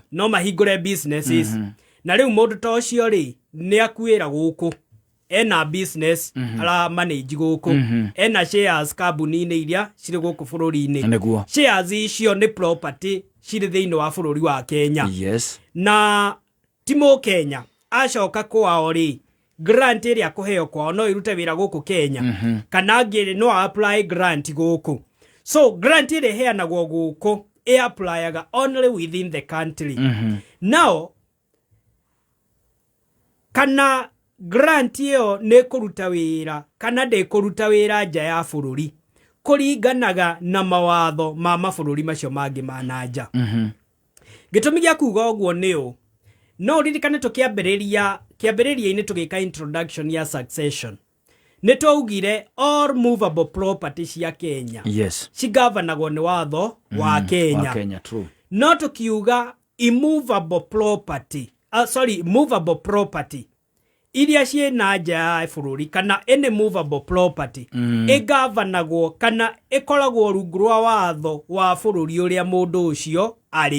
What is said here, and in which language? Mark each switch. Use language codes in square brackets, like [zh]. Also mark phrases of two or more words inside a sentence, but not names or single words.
[ki] no mahingure businesses na riu mundu ta ucio ri ni akuira guku ena business ala manage guku ena shares kambuni-ini iria ciri guku bururi-ini shares icio ni property ciri thiini wa bururi wa Kenya na timo Kenya acoka kwao ri grant iria kuheo kwao no irute wira guku Kenya kana ngiri no apply grant guku. So grant iria heanagwo guku e applyaga [en] only within the country. [ki] Now kana grant iyo ne kuruta wira kana de kuruta wira nja ya bururi kuringanaga na mawatho ma mabururi macio mangi manaja. Gitumi gia kuga uguo niu no ririkane kiambiriria-ini tugika introduction ya succession ni twaugire [en] all movable property [ki] cia Kenya cigavanagwo ni watho wa Kenya. No tukiuga [en] immovable property movable property [ki] iria cie na nja ya bururi kana [en] any movable property [ki] igavanagwo kana ikoragwo rungu rwa watho wa bururi uria mundu ucio ari.